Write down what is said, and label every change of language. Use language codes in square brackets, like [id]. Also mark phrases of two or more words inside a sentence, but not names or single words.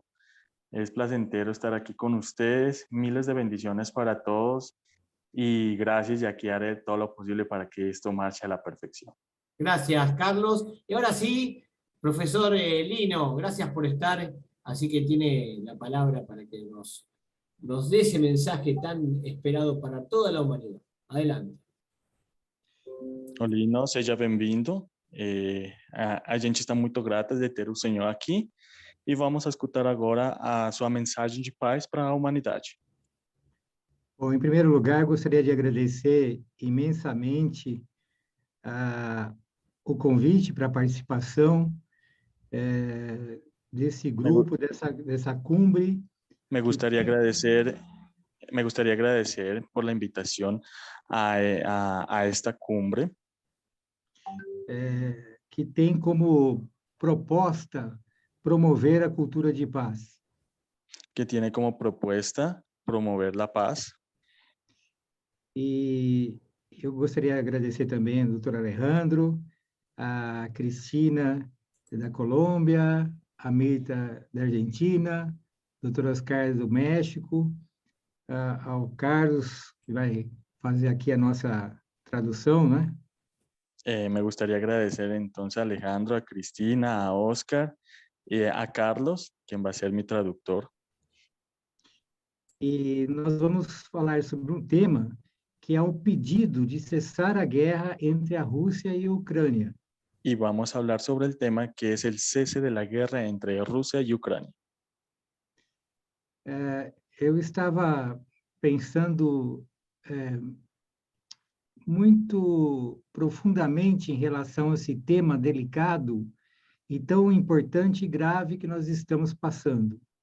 [es] Es placentero estar aquí con ustedes. Miles de bendiciones para todos y gracias, y aquí haré todo lo posible para que esto marche a la perfección. Gracias, Carlos. Y ahora sí, profesor Lino, gracias por estar. Así que tiene la palabra para que nos dé ese mensaje tan esperado para toda la humanidad. Adelante. [pt] Olino, seja bem-vindo. A gente está muito grata de ter o senhor aqui e vamos escutar agora a sua mensagem de paz para a humanidade. Bom, em primeiro lugar, gostaria de agradecer imensamente o convite para a participação desse grupo, dessa cumbre. [es] Me gustaría agradecer por la invitación a esta cumbre. [pt] Que tem como proposta promover a cultura de paz. [es] Que tiene como propuesta promover la paz. [pt] E eu gostaria de agradecer também ao doutor Alejandro, a Cristina da Colômbia, a Mirta da Argentina, doutor Oscar do México, ao Carlos, que vai fazer aqui a nossa tradução, né? [es] Me gustaría agradecer entonces a Alejandro, a Cristina, a Oscar y a Carlos, quien va a ser mi traductor. [pt] E nós vamos falar sobre um tema que é o pedido de cessar a guerra entre a Rússia e a Ucrânia. [es] Y vamos a hablar sobre el tema que es el cese de la guerra entre Rusia y Ucrania. [pt] Eu estava pensando muito profundamente em relação a esse tema delicado e tão importante e grave que nós estamos passando.